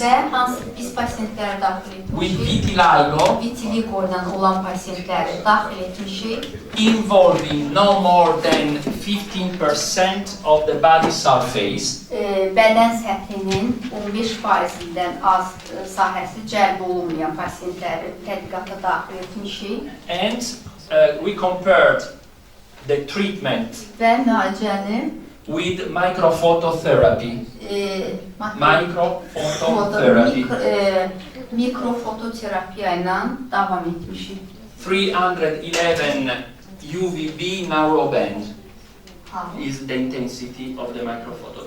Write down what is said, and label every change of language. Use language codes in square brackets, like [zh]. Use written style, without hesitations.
[az] Və hansı biz pasientləri daxil [en] with [az] etmişik? [en] vitiligo [az] Vitiligo ilə olan pasientləri daxil etmişik. [en] involving no more than 15% of the body surface. [az] Bədən səthinin 15%-dən az sahəsi cəlb olunmayan pasientləri tədqiqata daxil etmişik [en] And we compared the treatment [az] və müalicəni [en] with microphototherapy. Microphototherapy. [az] Mikrofototerapiya ilə davam etmişik. [en] 311 UVB narrowband is the intensity of the microphoto.